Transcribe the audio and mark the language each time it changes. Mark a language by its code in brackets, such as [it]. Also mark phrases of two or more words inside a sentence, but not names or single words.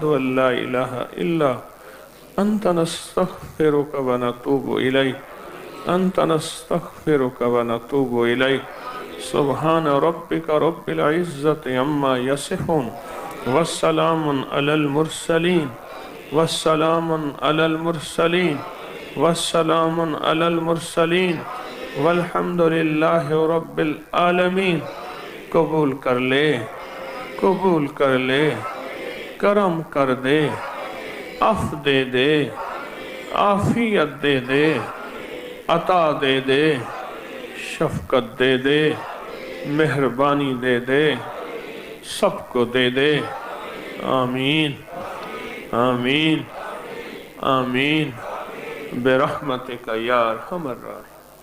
[ar] أن لا إله إلا أنت نستغفرك ونتوب إليك أنت نستغفرك ونتوب إليك سبحان ربك رب العزة عما يصفون والسلام على المرسلين والسلام على المرسلين والسلام على المرسلين والحمد لله رب العالمين۔ [ur] قبول کر لے، کرم کر دے، عف دے دے، عافیت دے دے، عطا دے دے، شفقت دے دے، مہربانی دے دے، سب کو دے دے، آمین آمین آمین [ar] برحمتک یا ارحم الراحمین۔